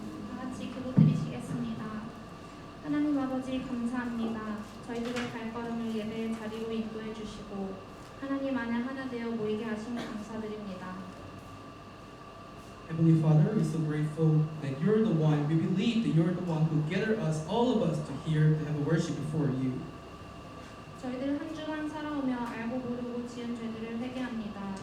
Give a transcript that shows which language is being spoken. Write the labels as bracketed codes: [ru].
[ko] 다 같이 기도드리시겠습니다. 하나님 아버지 감사합니다. 저희들의 발걸음을 예배의 자리로 인도해 주시고 하나님 안에 하나 되어 모이게 하심 감사드립니다. [en] Heavenly Father, we're so grateful that you're the one, we believe that you're the one who gathered us, all of us, to here to have a worship before you. [ko] 저희들 한 주간 살아오며 알고 모르고 지은 죄들을 회개합니다.